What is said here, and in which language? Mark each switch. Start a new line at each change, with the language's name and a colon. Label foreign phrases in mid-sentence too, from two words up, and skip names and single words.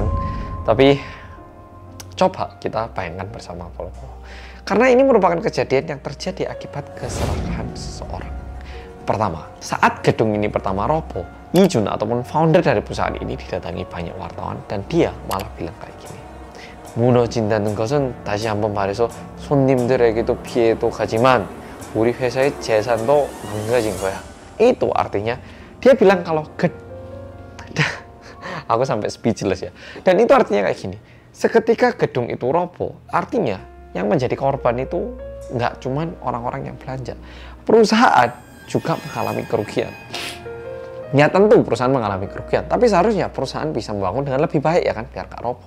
Indonesian: Tapi coba kita bayangkan bersama polo-polo. Karena ini merupakan kejadian yang terjadi akibat keserakahan seseorang. Pertama, saat gedung ini pertama roboh, Lee Jun ataupun founder dari perusahaan ini didatangi banyak wartawan dan dia malah bilang kayak gini.
Korean: 무너진다는 것은 다시 한번 말해서 손님들에게도 피해도 가지만 우리 회사의 재산도 망가진 거야.
Indonesian: Itu artinya dia bilang kalau aku sampai speechless ya. Dan itu artinya kayak gini. Seketika gedung itu roboh, artinya yang menjadi korban itu nggak cuman orang-orang yang belanja. Perusahaan juga mengalami kerugian. Ya tentu perusahaan mengalami kerugian, tapi seharusnya perusahaan bisa membangun dengan lebih baik ya kan, biar gak roboh.